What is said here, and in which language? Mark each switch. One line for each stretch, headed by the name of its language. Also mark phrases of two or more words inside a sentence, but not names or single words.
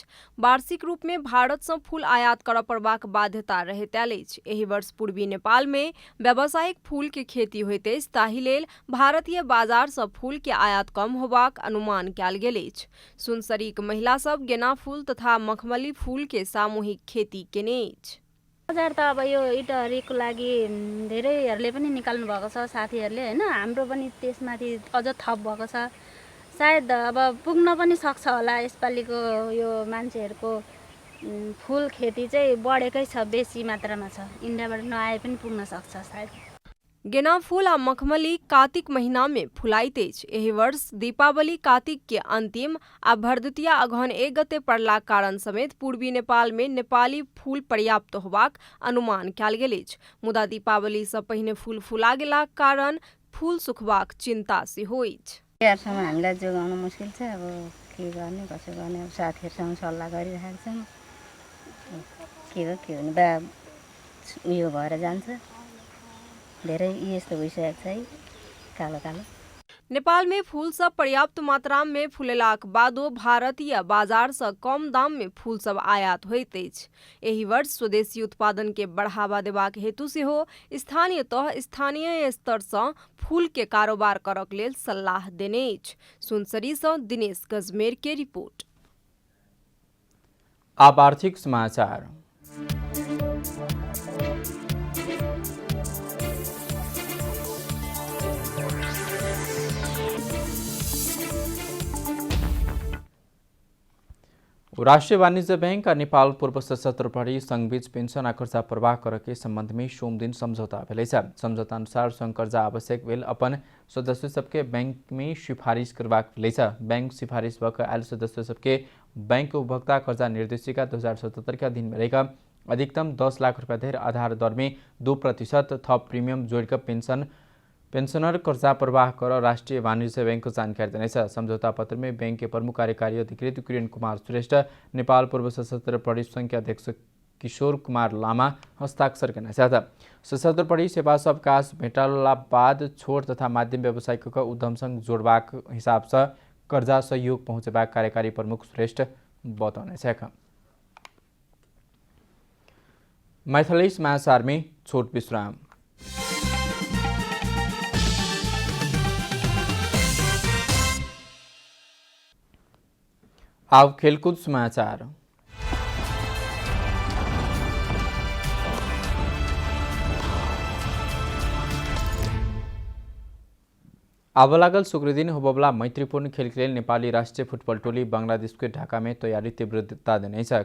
Maithili: वार्षिक रूप में भारत सँ फूल आयात करऽ पड़बाक बाध्यता रहैत आयल अछि। एहि वर्ष पूर्वी नेपाल में व्यावसायिक फूल के खेती होइत अछि, ताहि लेल भारतीय बाजार सँ फूल के आयात कम होबाक अनुमान कयल गेल अछि। सुनसरीक महिला सब गेना फूल तथा मखमली फूल के सामूहिक खेती केने अछि।
Nepali: बजार त अब यो इटहरीको लागि धेरैहरूले पनि निकाल्नु भएको छ साथीहरूले हैन। हाम्रो पनि त्यसमाथि अझ थप भएको छ। सायद अब पुग्न पनि सक्छ होला। यसपालिको यो मान्छेहरूको फुल खेती चाहिँ बढेकै छ, बेसी मात्रामा छ। इन्डियाबाट नआए पनि पुग्न सक्छ सायद।
Maithili: गेना फूल आ मखमली कार्तिक महीना में फुलाइत अछि। एहि वर्ष दीपावली कार्तिक के अंतिम आ भरदुतिया अगहन 1 गते पड़लाक कारण समेत पूर्वी नेपाल में नेपाली फूल पर्याप्त होबाक अनुमान कयल गेल अछि। मुदा दीपावली सँ पहिने फूल फुला गेलाक कारण फूल सुखबाक चिन्ता सेहो अछि।
Nepali: तिहारसम्म हामीलाई जोगाउन मुस्किल छ। अब के गर्ने कसो गर्ने, अब साथीहरूसँग सल्लाह गरिरहेका छौँ। के भने बा उयो भएर जान्छ। धेरै यस्तो भइसकेको छ है, कालो कालो।
Maithili: नेपाल में फूल सब पर्याप्त मात्रा में फुलेलाक बादो भारतीय बाजार सँ कम दाम में फूल सब आयात होइत अछि। एहि वर्ष स्वदेशी उत्पादन के बढ़ावा देबाक हेतु सेहो स्थानीय स्तर सँ फूल के कारोबार करक लेल सलाह देने अछि। सुनसरी सँ दिनेश गजमेर के रिपोर्ट। अब आर्थिक समाचार। राष्ट्रीय वाणिज्य बैंक और नेपाल पूर्व सशस्त्र प्रहरी संघ बीच पेंशन आ कर्जा प्रवाह करे के संबंध में सोम दिन समझौता भेल छै। समझौता अनुसार संघ कर्जा आवश्यक भेल अपन सदस्य सबके बैंक में सिफारिश करबाक भेल छै। बैंक सिफारिश भऽ आयल सदस्य सबके बैंक उपभोक्ता कर्जा निर्देशिका 2077 के अधीन में रहेगा अधिकतम 10 लाख रुपया धरि आधार दर में 2% थप प्रीमियम जोड़कर पेंशनर कर्जा प्रवाह कर राष्ट्रीय वाणिज्य बैंक को जानकारी देने छ। समझौता पत्र में बैंक के प्रमुख कार्यकारी अधिकृत किरण कुमार श्रेष्ठ, नेपाल पूर्व सशस्त्र प्रहरी संघ के अध्यक्ष किशोर कुमार लामा हस्ताक्षर करने छ। सशस्त्र प्रहरी सेवा से अवकाश भेटला बाद छोट तथा माध्यम व्यवसायिक उद्यम संग जोड़बाक हिसाब से कर्जा सहयोग पहुंचबाक कार्यकारी प्रमुख श्रेष्ठ बताउने छ। मैथिली समाचार में छोट विश्राम। अब खेलकूद समाचार। अब लागल शुक्र दिन होबवला मैत्रीपूर्ण खेल के लिए नेपाली राष्ट्रीय फुटबॉल टोली बांग्लादेश के ढाका में तैयारी तीव्रता देने छ।